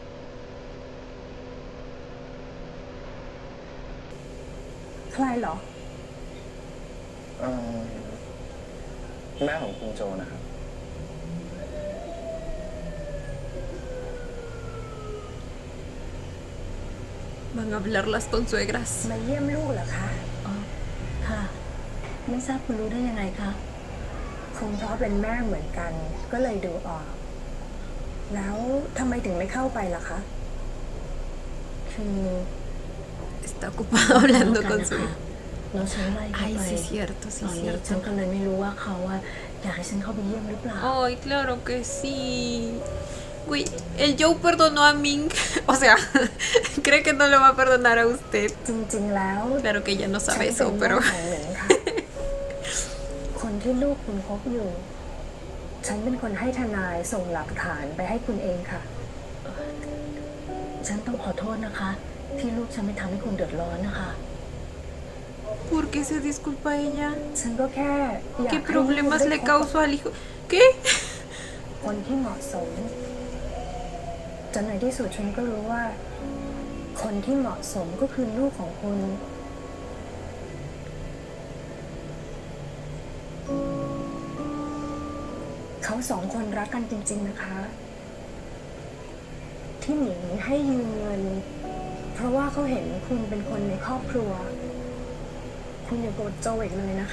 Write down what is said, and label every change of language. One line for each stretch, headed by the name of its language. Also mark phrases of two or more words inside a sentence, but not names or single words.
Thai: ใครเหรอ แม่ของคุณโจนะครับ
Spanish: Van a hablar las consuegras.
Thai: มาเยี่ยมลูกเหรอคะ ค่ะ ไม่ทราบคุณรู้ได้ยังไงคะ คงเพราะเป็นแม่เหมือนกัน ก็เลยดูออก แล้วทำไมถึงไม่เข้าไปล่ะคะ คือ
Spanish: Está ocupado hablando
Thai: กั
Spanish: con
Thai: นะ
Spanish: su...
Thai: คะแล้วฉันไล่เขา
Spanish: Ay,
Thai: ไป
Spanish: sí, cierto,
Thai: ต
Spanish: sí,
Thai: อนนี้ฉัน
Spanish: cierto.
Thai: ก็เลยไม่รู้ว่าเขาอะอยากให้ฉันเข้าไปเยี่ยมหรือเปล่า
Spanish: Ay, claro que sí. Güey, el Joe perdonó a Ming. O sea, cree que no lo va a perdonar a usted.
Thai: จริงๆแล้ว
Spanish: Claro que ella no
Thai: ฉัน
Spanish: sabe
Thai: เป็น
Spanish: eso,
Thai: แม่
Spanish: pero...
Thai: ของหนิงค่ะ คนที่ลูกคุณคบอยู่ ฉันเป็นคนให้ทนายส่งหลักฐานไปให้คุณเองค่ะ ฉันต้องขอโทษนะคะ ที่ลูกฉันไม่ทำให้คุณเดือดร้อนนะคะ
Spanish: ¿Por qué se disculpa ella?
Thai: ฉันก็แค่อยาก
Spanish: ¿Qué
Thai: ให้
Spanish: problemas
Thai: ลูก
Spanish: le
Thai: ได้พบ
Spanish: causó al hijo? ¿Qué?
Thai: คนที่เหมาะสม จนในที่สุดฉันก็รู้ว่า คนที่เหมาะสมก็คือลูกของคุณ เขาสองคนรักกันจริงๆนะคะ ที่หนิงให้ยืมเงิน เพราะว่าเขาเห็นคุณเป็นคนในครอบครัว คุณอย่าโกรธโจอีกเลยนะคะ